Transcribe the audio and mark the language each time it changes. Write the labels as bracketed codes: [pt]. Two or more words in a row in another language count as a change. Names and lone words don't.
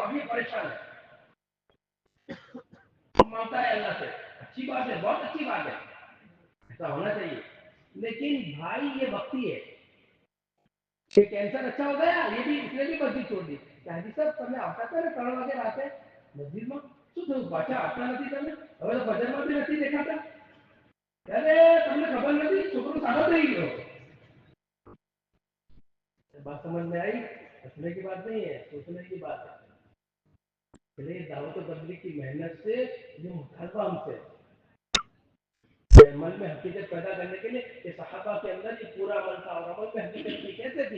[ur] اب یہ پریشان ہے، مانتا ہے اللہ سے، اچھی بات ہے، بہت اچھی بات ہے، ایسا ہونا چاہیے. لیکن بھائی یہ وقتی ہے کہ کینسر اچھا ہو گیا، یہ بھی اس نے بھی مسجد چھوڑ دی. حاجی صاحب تمہیں آتا تھا نا کروا کے آتے مسجد میں تو بادشاہ آتا نہیں تمہیں [gu] હવે ભજન માં [ur] بھی [gu] નથી દેખાતા. અરે તમને ખબર નથી છોકરો સારો થઈ ગયો. [ur] بات سمجھ میں آئی؟ ہنسنے کی بات نہیں ہے، سوچنے کی بات ہے. چلیے دعوت و تبلیغ کی محنت سے یہ مطالبہ ہم سے عمل میں حقیقت پیدا کرنے کے لیے کہ صحابہ کے اندر یہ پورا عمل تھا اور عمل میں حقیقت کی کیسے تھی؟